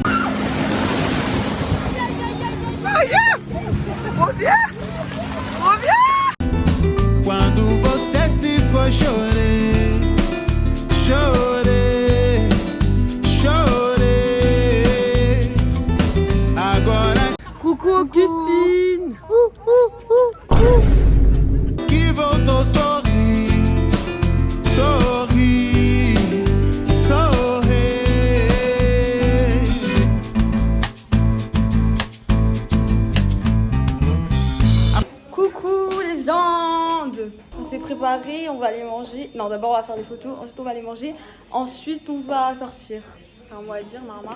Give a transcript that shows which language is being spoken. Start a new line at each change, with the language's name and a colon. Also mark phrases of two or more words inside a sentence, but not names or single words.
Portuguese: Quando você se for, chorei, chorei, chorei. Agora
French: Coucou Augustine!
Portuguese: que voltou, sorri, sorri, sorri.
French: Coucou les viandes! On s'est préparé, on va aller manger. Non, d'abord on va faire des photos, ensuite on va aller manger, ensuite on va sortir. Enfin, on va dire, Marma.